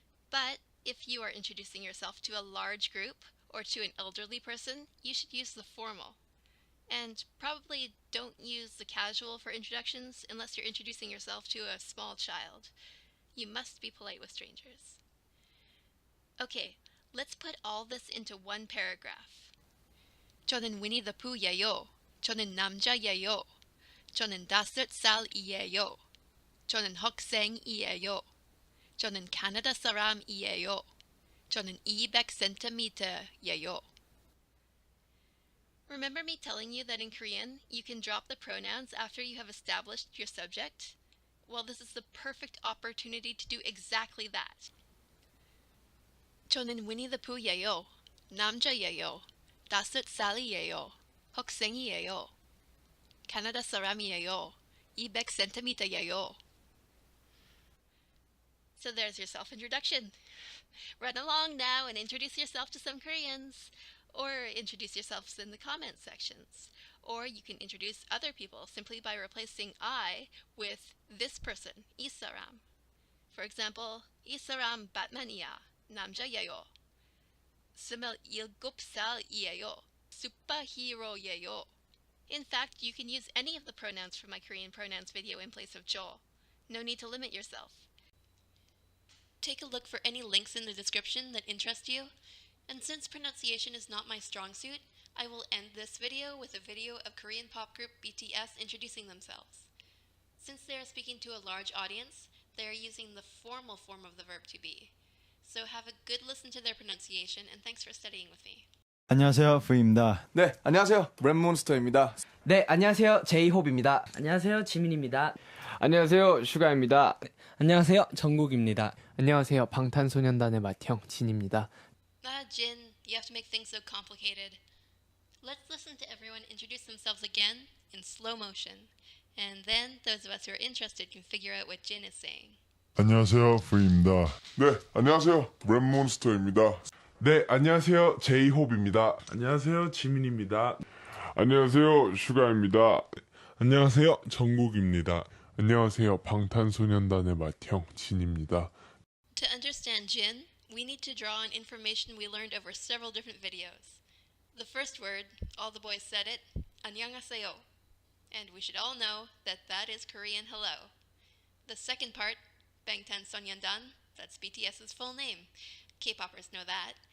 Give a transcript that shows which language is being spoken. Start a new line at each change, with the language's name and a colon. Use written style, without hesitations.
English: But if you are introducing yourself to a large group or to an elderly person, you should use the formal. And probably don't use the casual for introductions unless you're introducing yourself to a small child. You must be polite with strangers. Okay, let's put all this into one paragraph.
Korean: 저는 위니 the Pooh예요. 저는 남자예요. 저는 5살이에요. 저는 학생이에요. 저는 캐나다 사람이에요. 저는 200cm예요.
English: Remember me telling you that in Korean, you can drop the pronouns after you have established your subject? Well, this is the perfect opportunity to do exactly that. 저는 위니 the Pooh예요. 남자예요. 5살이에요. 학생이에요. 캐나다 사람이에요. 200cm예요. So there's your self-introduction. Run along now and introduce yourself to some Koreans. Or introduce yourselves in the comment sections. Or you can introduce other people simply by replacing I with this person,
Korean: 이 사람.
English: For example,
Korean: 이 사람 batman이야, 남자예요. 27살이에요, superhero예요.
English: In fact, you can use any of the pronouns from my Korean pronouns video in place of 저. No need to limit yourself. Take a look for any links in the description that interest you. And since pronunciation is not my strong suit, I will end this video with a video of Korean pop group BTS introducing themselves. Since they are speaking to a large audience, they are using the formal form of the verb to be. So have a good listen to their pronunciation, and thanks for studying with me.
Korean: 안녕하세요, V입니다. 네, 안녕하세요. 랩몬스터입니다. 네, 안녕하세요. 제이홉입니다. 안녕하세요. 지민입니다. 안녕하세요. 슈가입니다. 안녕하세요. 정국입니다. 안녕하세요. 방탄소년단의 맏형 진입니다.
English: Jin, you have to make things so complicated. Let's listen to everyone introduce themselves again in slow motion. And then those of us who are interested can figure out what Jin is saying.
Korean: 안녕하세요, V입니다. 네, 안녕하세요, 랩몬스터입니다. 네, 안녕하세요, 제이홉입니다. 안녕하세요, 지민입니다. 안녕하세요, 슈가입니다. 안녕하세요, 정국입니다. 안녕하세요, 방탄소년단의 맏형 진입니다.
English: To understand Jin, we need to draw on information we learned over several different videos. The first word, all the boys said it,
Korean: 안녕하세요.
English: And we should all know that that is Korean hello. The second part, 방탄소년단, that's BTS's full name. K-poppers know that.